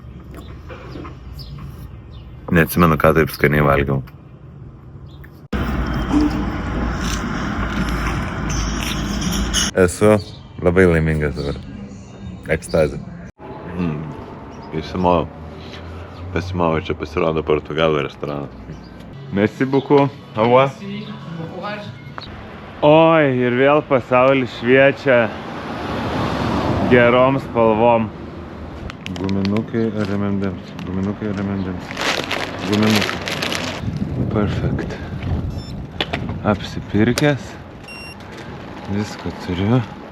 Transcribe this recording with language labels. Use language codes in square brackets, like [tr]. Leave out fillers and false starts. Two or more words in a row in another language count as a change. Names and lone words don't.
[lt] Neatsimenu, ką taip skaniai valgiau. Esu labai laimingas dabar. Ekstazė. Pasimau, čia pasirodo portugalų restoranas. [fr] Merci beaucoup. Au revoir. [lt] Oi, ir vėl pasaulis šviečia gerom spalvom. Guminukai ar M&M's? Guminukai ar M&M's? Guminukai. Perfect. Apsipirkęs. Viską turiu.